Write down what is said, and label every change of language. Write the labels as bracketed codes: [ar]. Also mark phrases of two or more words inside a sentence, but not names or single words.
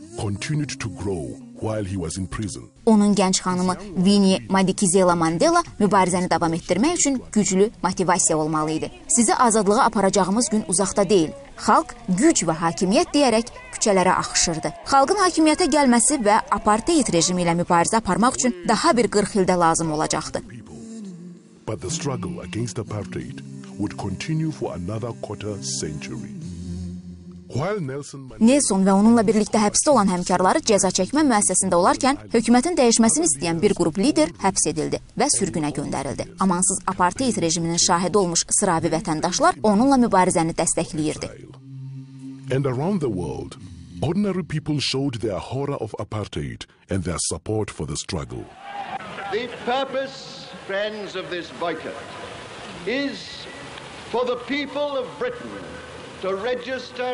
[az] Onun gənc xanımı Winnie Madikizela Mandela mübarizəni davam etdirmək üçün güclü motivasiya olmalı idi. Sizi azadlığa aparacağımız gün uzaqda deyil. Xalq güc və hakimiyyət deyərək küçələrə axışırdı. Xalqın hakimiyyətə gəlməsi və apartheid rejimi ilə mübarizə aparmaq üçün daha bir 40 ildə lazım olacaqdı. [en] But the struggle against apartheid would continue for another quarter century. [az] Nelson və onunla birlikdə həbsdə olan həmkarları cəza çəkmə müəssisəsində olarkən hökumətin dəyişməsini istəyən bir qrup lider həbs edildi və sürgünə göndərildi. Amansız apartheid rejiminin şahidi olmuş sıravi vətəndaşlar onunla mübarizəni dəstəkləyirdi. [en] And around the world, ordinary people showed their horror of apartheid and their support for the struggle. The purpose, friends of this boycott, is for the people of Britain to register